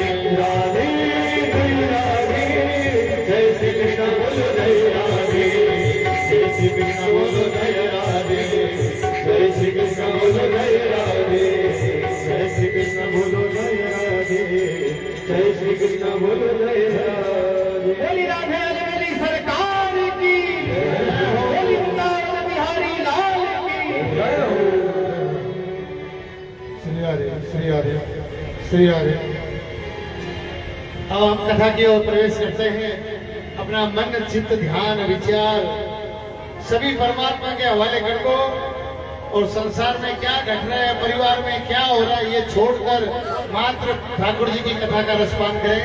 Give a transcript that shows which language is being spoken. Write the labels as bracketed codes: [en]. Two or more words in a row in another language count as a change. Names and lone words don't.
[hi] राधे जय राधे, जय श्री कृष्ण बोलो जय राधे, जय श्री कृष्ण बोलो जय राधे, जय श्री कृष्ण बोलो जय राधे, जय श्री कृष्ण बोलो जय राधे, जय श्री कृष्ण बोलो जय राधे। बोली राधे वाली सरकार की बोली वृंदावन बिहारी लाल की जय हो। श्री हरि श्री हरि श्री हरि। अब हम कथा की ओर प्रवेश करते हैं। अपना मन चित्त ध्यान विचार सभी परमात्मा के हवाले कर दो और संसार में क्या घट रहा है, परिवार में क्या हो रहा है, ये छोड़कर मात्र ठाकुर जी की कथा का रसपान करें।